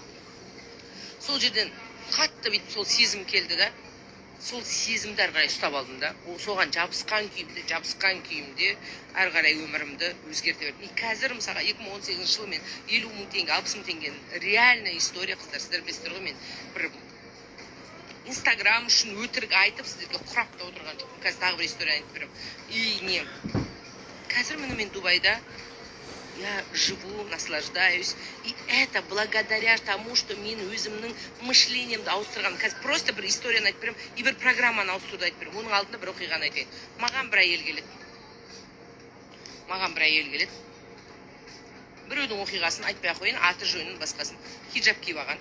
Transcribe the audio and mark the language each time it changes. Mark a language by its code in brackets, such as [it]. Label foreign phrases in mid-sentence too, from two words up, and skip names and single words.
[kk] Сол жерден қатты бүйтіп сол сезім келді да, сол сезімді әрі қарай ұстап алдым да, соған жабысқан күйімде әрі қарай өмірімді өзгерте бердім. Қазір мысалға 2018 жылы мен 50 мың теңге, 60 мың теңгенің [ru] реальная история, [kk] қыздар, сіздер білесіздер ғой, мен бір Инстаграм үшін өтірік айтып сіздерге құрап та отырған жоқпын. Қазір тағы бір история айтып беремін. Қазір міне мен Дубайда, [ru] я живу, наслаждаюсь. И это благодаря тому, что [kk] мен өзімнің мышлениемді ауыстырған. Қазір просто бір историяны айтып беремін, и бір программаны ауыстыруды айтып беремін. Оның алдында бір оқиғаны айтайын. Маған бір әйел келеді. Біреудің оқиғасын айтпай ақ қояйын, аты жөнін басқасын. Хиджаб киіп алған.